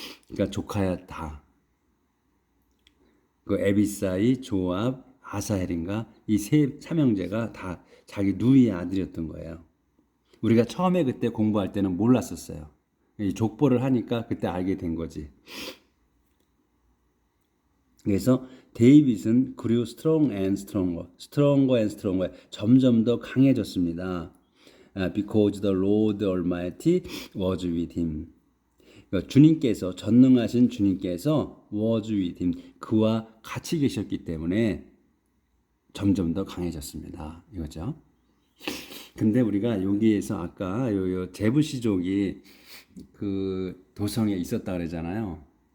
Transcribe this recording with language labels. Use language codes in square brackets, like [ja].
[ko] 그러니까 조카야 다. 에비사이, 조압, 아사헬인가 이 삼형제가 다 자기 누이의 아들이었던 거예요. 우리가 처음에 그때 공부할 때는 몰랐었어요. 이 족보를 하니까 그때 알게 된 거지. 그래서 데이빗은 [en] grew strong and stronger, [ko] stronger and stronger. 점점 더 강해졌습니다. [en] Because the Lord Almighty was with him. [ko] 주님께서, 전능하신 주님께서 [en] was with him, [ko] 그와 같이 계셨기 때문에 점점 더 강해졌습니다. 이거죠. 근데 우리가 여기에서 아까 요 제부시족이 그 도성에 있었다 그러잖아요.